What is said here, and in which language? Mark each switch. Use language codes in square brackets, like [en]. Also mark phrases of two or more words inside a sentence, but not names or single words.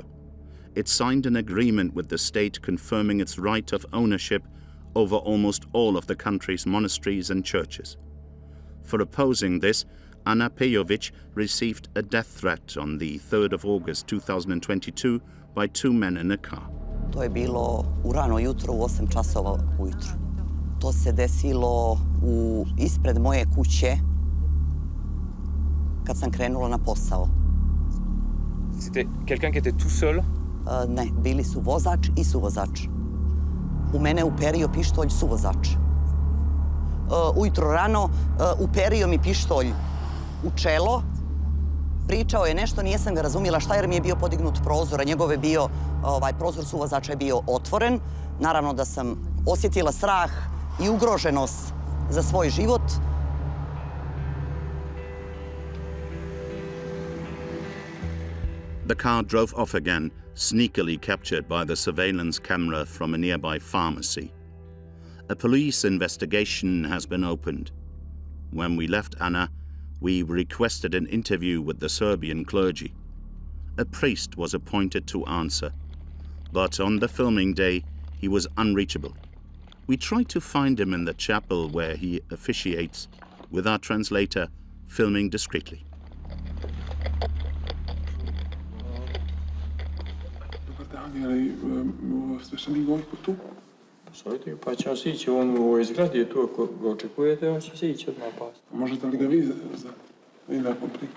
[en] It signed an agreement with the state confirming its right of ownership over almost all of the country's monasteries and churches. For opposing this, Ana Pejovic received a death threat on the 3rd of August 2022 by two men in a car. [sr] To je bilo u rano jutro, u 8 časova ujutro. To se desilo ispred moje kuće kad sam krenula na posao. [fr] C'était quelqu'un qui était tout seul? [sr] Ne, bili su vozač i suvozač. U mene uperio pištolj suvozač. Ujutro rano uperio mi pištolj u čelo. Pričao je nešto, nisam ga razumjela šta jer mi je bio podignut prozor, a njegov je bio, prozor suvozača je bio otvoren. Naravno da sam osjetila strah i ugroženost za svoj život. [en] The car drove off again, sneakily captured by the surveillance camera from a nearby pharmacy. A police investigation has been opened. When we left Anna, we requested an interview with the Serbian clergy. A priest was appointed to answer, but on the filming day, he was unreachable. We tried to find him in the chapel where he officiates, with our translator filming discreetly. [sr] Sveštenik Gojko tu? Savjetujem, pa će on sići, on u ovoj zgradi je tu, ako ga očekujete, on će se ići odmah pasti. Možete li ga vi nakon prika?